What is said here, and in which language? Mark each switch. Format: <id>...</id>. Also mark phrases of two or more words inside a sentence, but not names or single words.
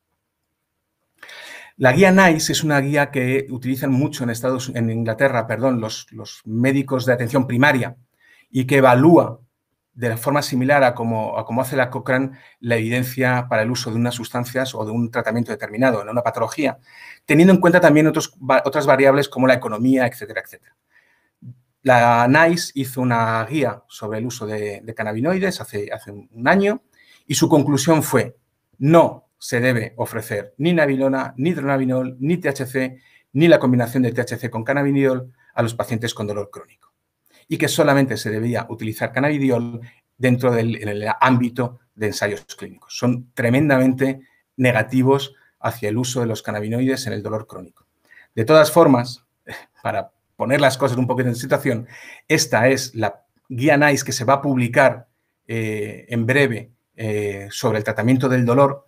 <es>La guía NICE es una guía que utilizan mucho en Inglaterra, los médicos de atención primaria y que evalúa de forma similar a como hace la Cochrane la evidencia para el uso de unas sustancias o de un tratamiento determinado en una patología, teniendo en cuenta también otras variables como la economía, etcétera, etcétera. La NICE hizo una guía sobre el uso de cannabinoides hace un año y su conclusión fue: no se debe ofrecer ni nabilona, ni dronabinol, ni THC, ni la combinación de THC con cannabidiol a los pacientes con dolor crónico. Y que solamente se debía utilizar cannabidiol dentro en el ámbito de ensayos clínicos. Son tremendamente negativos hacia el uso de los cannabinoides en el dolor crónico. De todas formas, para poner las cosas un poquito en situación, esta es la guía NICE que se va a publicar en breve sobre el tratamiento del dolor.</es>